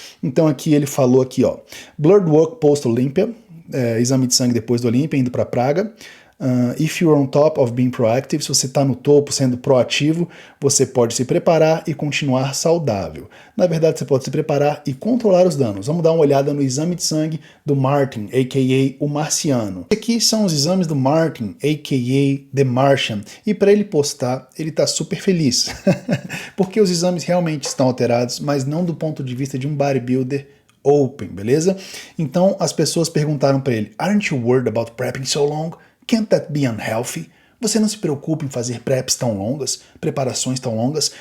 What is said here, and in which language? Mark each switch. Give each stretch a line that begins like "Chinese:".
Portuguese: Então aqui ele falou aqui, ó,
English: blood work post-Olympia,
Portuguese: exame de sangue depois do Olímpia, indo para Praga.
English: If you're on top of being proactive,
Portuguese: se você está no topo, sendo proativo, você pode se preparar e continuar saudável. Na verdade, você pode se preparar e controlar os danos. Vamos dar uma olhada no exame de sangue do Martin, a.k.a. o Marciano. Aqui são os exames do Martin, a.k.a.
English: The Martian.
Portuguese: E para ele postar, ele está super feliz. Porque os exames realmente estão alterados, mas não do ponto de vista de um bodybuilder open, beleza? Então, as pessoas perguntaram para ele,
English: aren't you worried about prepping so long? Can't that be unhealthy?
Portuguese: Você não se preocupa em fazer preps tão longas, preparações tão longas?